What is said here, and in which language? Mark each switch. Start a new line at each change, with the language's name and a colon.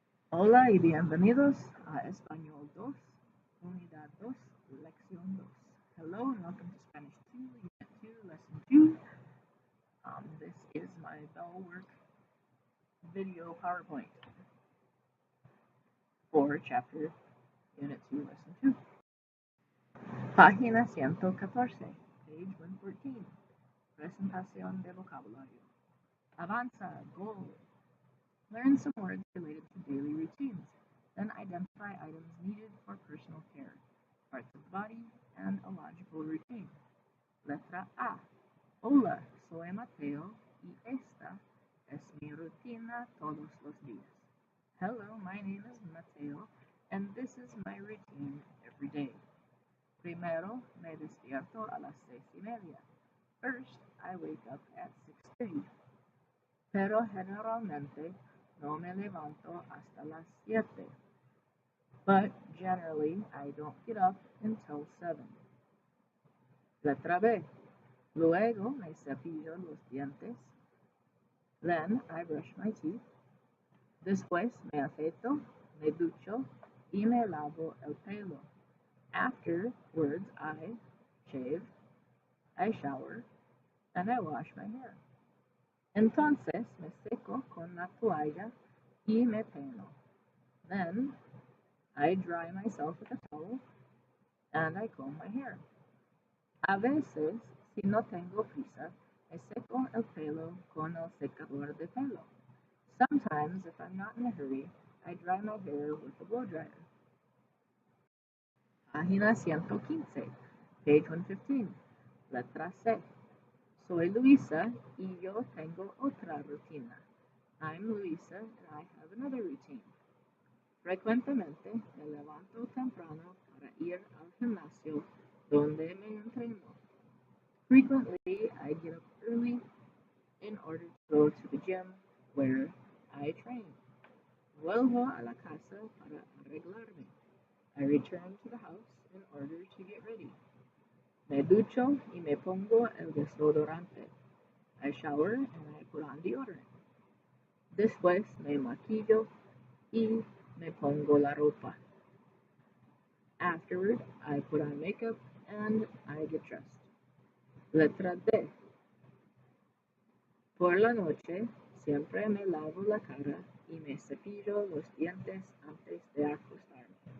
Spanish: Hola y bienvenidos a Español 2, Unidad 2, Lección 2.
English: Hello and welcome to Spanish 2, Unit 2, Lesson 2. This is my BELLWORK video PowerPoint for Chapter Unit 2, Lesson 2.
Spanish: Página 114,
English: page 114.
Spanish: Presentación de vocabulario. Avanza,
English: goal. Learn some words related to daily routines. Then identify items needed for personal care, parts of the body, and a logical routine.
Spanish: Letra A. Hola, soy Mateo y esta es mi rutina todos los días.
English: Hello, my name is Mateo and this is my routine every day.
Spanish: Primero me despierto a las 6:30.
English: First, I wake up at 6:30.
Spanish: Pero generalmente no me levanto hasta las 7.
English: But generally, I don't get up until 7.
Spanish: Letra B. Luego me cepillo los dientes.
English: Then I brush my teeth.
Spanish: Después me afeito, me ducho y me lavo el pelo.
English: Afterwards, I shave, I shower, and I wash my hair.
Spanish: Entonces me seco con la toalla y me peino.
English: Then I dry myself with a towel and I comb my hair.
Spanish: A veces, si no tengo prisa, me seco el pelo con el secador de pelo.
English: Sometimes, if I'm not in a hurry, I dry my hair with a blow dryer.
Spanish: Página 115,
English: page 115.
Spanish: Letra C. Soy Luisa y yo tengo otra rutina.
English: I'm Luisa and I have another routine.
Spanish: Frecuentemente me levanto temprano para ir al gimnasio donde me entreno.
English: Frequently, I get up early in order to go to the gym where I train.
Spanish: Vuelvo a la casa para arreglarme.
English: I return to the house in order to get ready.
Spanish: Me ducho y me pongo el desodorante.
English: I shower and I put on deodorant.
Spanish: Después me maquillo y me pongo la ropa.
English: Afterward, I put on makeup and I get dressed.
Spanish: Letra D. Por la noche, siempre me lavo la cara y me cepillo los dientes antes de acostarme.